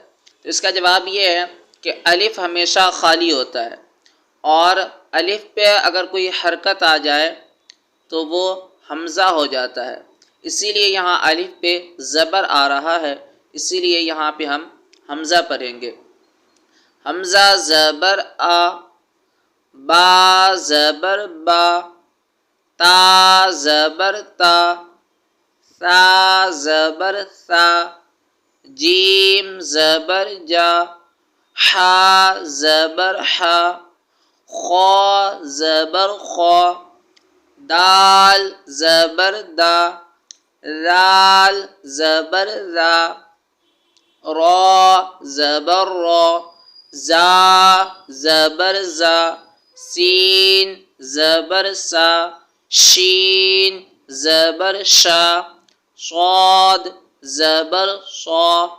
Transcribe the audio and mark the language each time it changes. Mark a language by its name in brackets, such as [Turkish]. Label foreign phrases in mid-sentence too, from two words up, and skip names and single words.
[Urdu] تو اس کا جواب یہ ہے کہ الف ہمیشہ خالی ہوتا ہے، اور الف پہ اگر کوئی حرکت آ جائے تو وہ حمزہ ہو جاتا ہے۔ اسی لیے یہاں الف پہ زبر آ رہا ہے، اسی لیے یہاں پہ ہم حمزہ پڑھیں گے۔ حمزہ زبر آ، با زبر با، تا زبر تا، ثا زبر ثا، جیم زبر جا، حا زبر حا، خا زبر خا، دال زبر دا، ذال زبر ذا، را زبر را، زا زبر زا، سین زبر سا، شین زبر شا، صاد زبر صا،